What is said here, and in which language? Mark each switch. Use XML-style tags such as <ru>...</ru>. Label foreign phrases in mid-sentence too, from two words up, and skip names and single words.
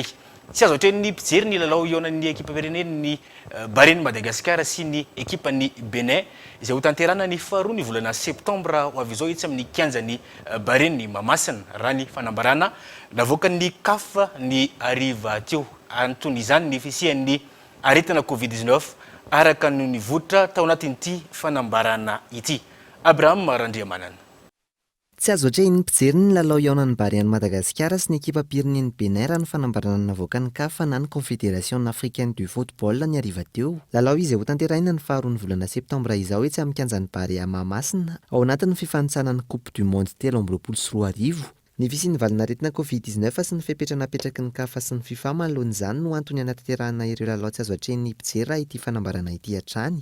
<mg>Tsy azo atrehan'ny mpijery ny lalao ionan'ny ekipa pirenen'ny Barine Madagasikara sy ny ekipan'ny Benin izay ho tanterana ny faharoa ny volana septambra ho avy izao itsy amin'ny kianjan'ny Barine Mamasina raha ny fanambarana navoakan'ny CAF ny ariva teo antony izany ny fisian'ny aretina Covid-19 araka no nivoatra tao anatin'ity fanambarana ity. Abraham Randriamanana. Tsy azo atrehan'ny mpijery ny lalao iaonan'ny Barine Madagasikara sy ny ekipa pirenen'ny Benin raha ny fanambarana navoaka ny CAF na ny Confédération africaine du football ny ariva teo. Lalao izay ho tanterahina ny faharoa ny volana septambra izao etsy amin'ny kianjan'ny Barea Mahamasina ao anatin'ny fifanitsana ny Coupe du Monde 2024. Ny fisian'ny valinaretina Covid-19 sy ny fipetranapetraky ny CAF sy ny FIFA manoloan'izany no antony anatanterahana ireo lalao tsy azo atrehan'ny mpijery raha ity fanambarana ity hatrany.</mg>